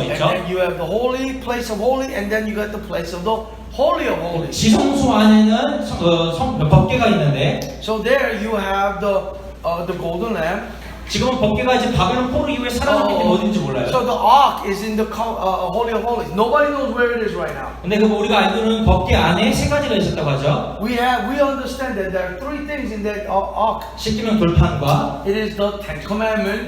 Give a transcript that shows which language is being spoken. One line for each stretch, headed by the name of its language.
English: And
Korean: 있죠.
English: then you have the holy place of holy, and then you got the place of the holy of holies.
Korean: 지성소 안에는 법궤가 있는데
English: So there you have the golden lamb.
Korean: 지금은 법궤가 이제 바벨론 포로 이후에 사라졌기 때문에 어딘지 몰라요.
English: So the ark is in the holy of holies. Nobody knows where it is right now.
Korean: 근데 그 우리가 알고는 법궤 안에 세 가지가 있었다고 하죠.
English: We understand that there are three things in that ark.
Korean: 십계명 돌판과
English: It is the Ten Commandments,